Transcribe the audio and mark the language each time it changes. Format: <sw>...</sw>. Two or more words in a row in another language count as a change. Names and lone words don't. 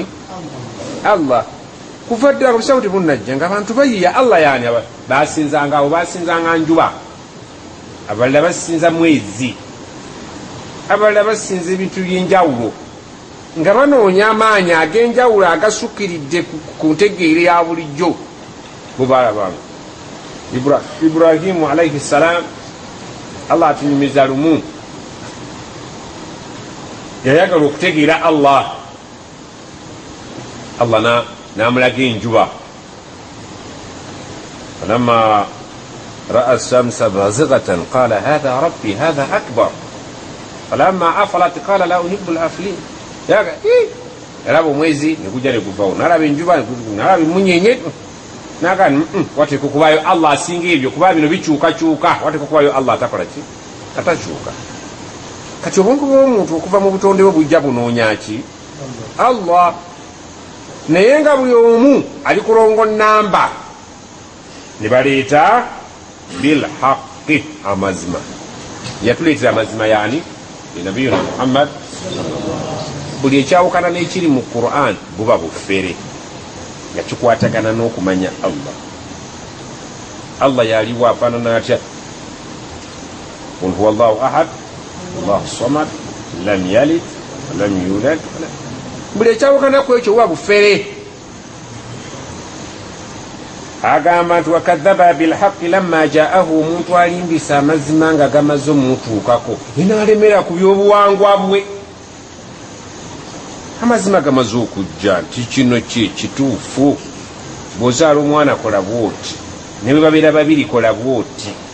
<lg>Allah kuva ddala ku bisaawo tebunnajja nga abantu bayiya Allah yaani basinzanga awo basinzanga njuba abalala basinza mwezi abalala basinza ebintu by'enjawulo nga banoonya amaanyi ag'enjawulo agasukiridde ku ntegeere ya bulijjo bubalabanga Ibrahimu</lg> <ar>عليه السلام</ar> <lg>Allah atunyumiza lumu yayagala okutegeera Allah n'amulaga enjuba</lg> <ar>فلما رأى الشمس بازغة قال هذا ربي هذا أكبر فلما أفلت قال لا أحب الآفلين</ar> <lg>yaraba omwezi negujja neguvawo nalaba enjuba nalaba emunyenye nagani wateeka okubayo Allah asinga ebyo kuba bino bikyukakyuka wateeka okubayo Allah atakola ki atakyuka kati obwongo bw'omuntu okuva mu butonde bwe bujja bunoonya ki Allah naye nga buli omu ali kulongo namba ne baleeta bilhaqi amazima yatuleetera amazima</lg> <ar>يعني نبينا محمد</ar> <lg>buli ekyawukana n'ekiri mu Quran buba bufere nga kikwatagana n'okumanya Allah yaliwo afaanana atya</lg> <ar>قل هو الله أحد الله الصمد لم يلد لم يولد</ar> <lg>buli ekyawukana ku ekyo buba bufere agamba nti</lg> <ar>وكذب بالحق لما جاءه</ar> <lg>omuntu alimbisa amazima nga gamaze omutuukako enaalemera ku byobuwangwa bwe amazima gamaze okujja nti kino kituufu bw'ozaala omwana kola bwoti ne bwe babeera babiri kola bwoti</lg>